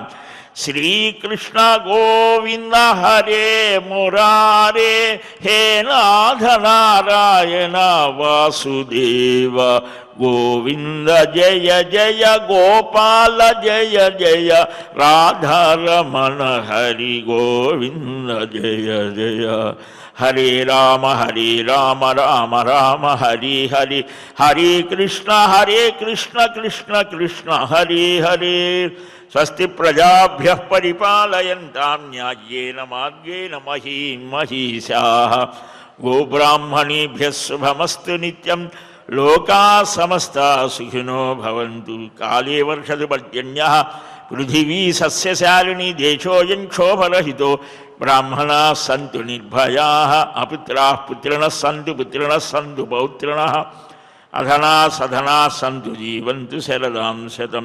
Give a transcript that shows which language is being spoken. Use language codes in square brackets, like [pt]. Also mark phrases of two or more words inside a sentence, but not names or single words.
[sa] శ్రీకృష్ణ గోవింద హరే మురారే హే నాథ నారాయణ వాసుదేవ గోవింద జయ జయ గోపాల జయ జయ రాధారమణ హరి గోవింద జయ జయ. హరే రామ రామ రామ హరి హరి, హరే కృష్ణ కృష్ణ కృష్ణ హరే హరే. స్వస్తి ప్రజాభ్యః పరిపాలయంతాం న్యాయేన మార్గేణ మహీం మహీషాః. గోబ్రాహ్మణేభ్యः శుభమస్తు నిత్యం. లోకాः సమస్తాः సుఖినో భవంతు. కాలే వర్షతు పర్జన్యः పృథివీ సస్యశాలినీ దేశోऽयं క్షోభరహితో. బ్రాహ్మణాः సంతు నిర్భయాः అపుత్రాः పుత్రిణः సంతు పౌత్రిణः. అధనా సధనా సంతు జీవంతు శరదాం శతం.